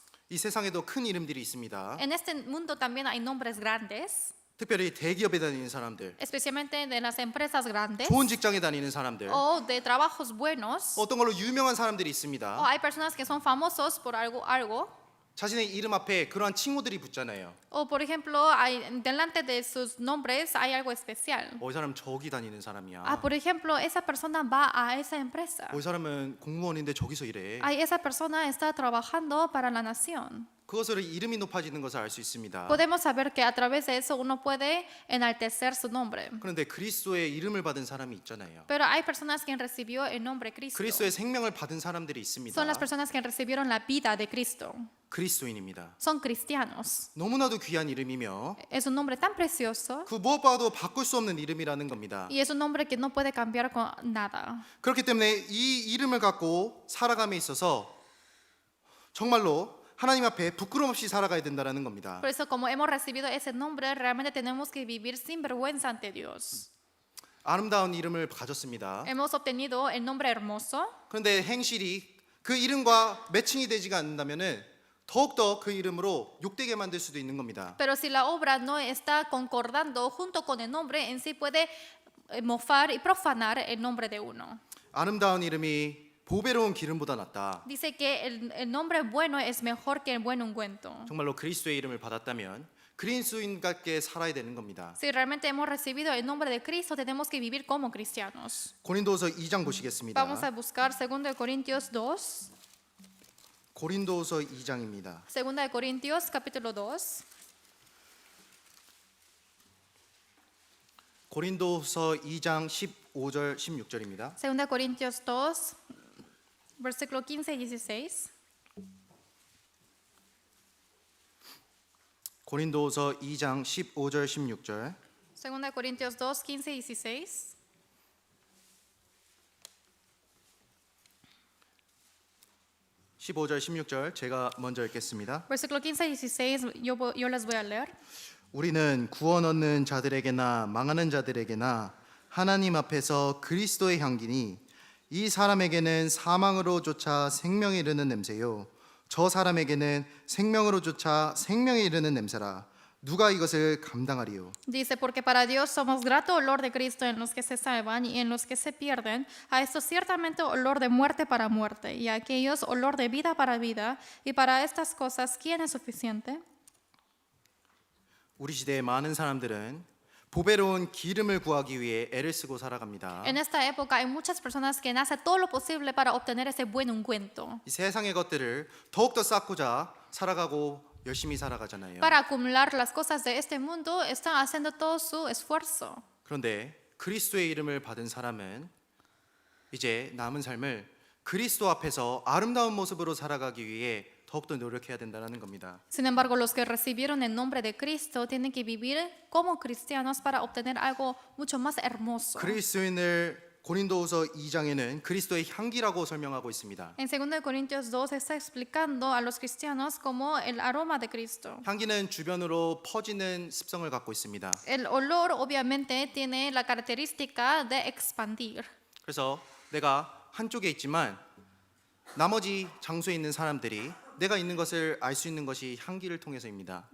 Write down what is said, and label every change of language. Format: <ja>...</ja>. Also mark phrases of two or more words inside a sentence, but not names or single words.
<ko>이 세상에도 큰 이름들이 있습니다.</ko> <es>En este mundo también hay nombres grandes,</es> <ko>특별히 대기업에 다니는 사람들,</ko> <es>especialmente de las empresas grandes</es> <ko>좋은 직장에 다니는 사람들,</ko> <es>o de trabajos buenos.</es> <ko>어떤 걸로 유명한 사람들이</ko> <es>O</es> <ko>있습니다.</ko> <es>hay personas que son famosos por algo.</es> <ko>자신의 이름 앞에 그러한 칭호들이 붙잖아요.</ko> <es>O por ejemplo, delante de sus nombres hay algo especial.</es> <ko>이 사람 저기 다니는 사람이야.</ko> <es>Por ejemplo, esa persona va a esa empresa.</es> <ko>이 사람은 공무원인데 저기서 일해.</ko> <es>Esa persona está trabajando para la nación.</es> <ko>그것으로 이름이 높아지는 것을 알 수 있습니다.</ko> <es>Podemos saber que a través de eso uno puede enaltecer su nombre.</es> <ko>그런데 그리스도의 이름을 받은 사람이 있잖아요.</ko> <es>Pero hay personas que recibió el nombre Cristo.</es> <ko>그리스도의 생명을 받은 사람들이 있습니다.</ko> <es>Son las personas que recibieron la vida de Cristo.</es> <ko>그리스도인입니다.</ko> <es>Son cristianos.</es> <ko>너무나도 귀한 이름이며</ko> <es>Es un nombre tan precioso</es> <ko>그 무엇과도 바꿀 수 없는 이름이라는 겁니다.</ko> <es>y es un nombre que no puede cambiar con nada.</es> <ko>그렇기 때문에 이 이름을 갖고 살아감에 있어서 정말로 하나님 앞에 부끄럼 없이 살아가야 된다는 겁니다.</ko> <es>Por eso, como hemos recibido ese nombre, realmente tenemos que vivir sin vergüenza ante Dios.</es> <ko>아름다운 이름을 가졌습니다.</ko> <es>Hemos obtenido el nombre hermoso,</es> <ko>그런데 행실이 그 이름과 매칭이 되지가 않는다면은 더욱더 그 이름으로 욕되게 만들 수도 있는 겁니다.</ko> <es>pero si la obra no está concordando junto con el nombre, en sí puede mofar y profanar el nombre de uno.</es> <ko>아름다운 이름이 보배로운 기름보다 낫다.</ko> <es>Dice que el nombre bueno es mejor que el buen ungüento.</es> <ko>정말로 그리스도의 이름을 받았다면 그리스도인답게 살아야 되는 겁니다.</ko> <es>Si realmente hemos recibido el nombre de Cristo, tenemos que vivir como cristianos.</es> <ko>고린도후서 2장 보시겠습니다.</ko> <es>Vamos a buscar 2 Corintios 2.</es> <ko>고린도후서 2장입니다.</ko> <es>2 Corintios capítulo 2.</es> <ko>고린도후서 2장 15절 16절입니다.</ko> <es>2 Corintios 2, versículo 15 y 16.</es> <ko>고린도후서 2장 15절 16절.</ko> <es>2 Corintios 2, 15 y 16.</es> <ko>십 15절 16절 제가 먼저 읽겠습니다.</ko> <es>Versículo 15 y 16, yo les voy a leer.</es> <ko>우리는 구원 얻는 자들에게나 망하는 자들에게나 하나님 앞에서 그리스도의 향기니 이 사람에게는 사망으로 쫓아 생명에 이르는 냄새요 저 사람에게는 생명으로 쫓아 생명에 이르는 냄새라 누가 이것을 감당하리요.</ko> <es>Dice, porque para Dios somos grato olor de Cristo en los que se salvan y en los que se pierden. A estos ciertamente olor de muerte para muerte y a aquellos olor de vida para vida. Y para estas cosas, ¿quién es suficiente?</es> <ko>우리 시대의 많은 사람들은 보배로운 기름을 구하기 위해 애를 쓰고 살아갑니다.</ko> <es>En esta época hay muchas personas que hacen todo lo posible para obtener ese buen ungüento,</es> <ko>이 세상의 것들을 더욱더 쌓고자 살아가고 열심히 살아가잖아요.</ko> <es>para acumular las cosas de este mundo. Están haciendo todo su esfuerzo.</es> <ko>그런데 그리스도의 이름을 받은 사람은 이제 남은 삶을 그리스도 앞에서 아름다운 모습으로 살아가기 위해 더욱더 노력해야 된다는 겁니다.</ko> <es>Sin embargo, los que recibieron el nombre de Cristo tienen que vivir como cristianos para obtener algo mucho más hermoso.</es> <ko>그리스도인을 고린도후서 2장에는 그리스도의 향기라고 설명하고 있습니다.</ko> <es>En 2 Corintios 2 está explicando a los cristianos como el aroma de Cristo.</es> <ko>향기는 주변으로 퍼지는 습성을 갖고 있습니다.</ko> <es>El olor obviamente tiene la característica de expandir.</es> <ko>그래서 내가 한쪽에 있지만 나머지 장소에 있는 사람들이 내가 있는 것을 알 수 있는 것이 향기를 통해서입니다.</ko>